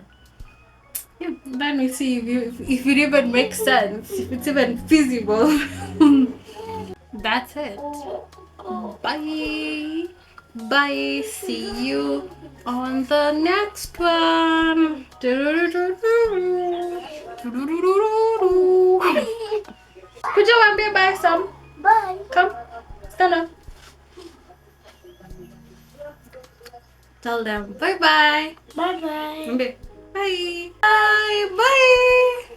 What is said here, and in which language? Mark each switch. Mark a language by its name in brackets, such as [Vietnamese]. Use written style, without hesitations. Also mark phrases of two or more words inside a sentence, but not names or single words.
[English] Yeah, then we see if it even makes sense, if it's even feasible. That's it. Bye. Bye. See you on the next one. [Swahili] Kuja waambie bye Sam. [English] Bye. Come. Stand up. Tell them bye bye. Bye bye. Bye. Bye. Bye.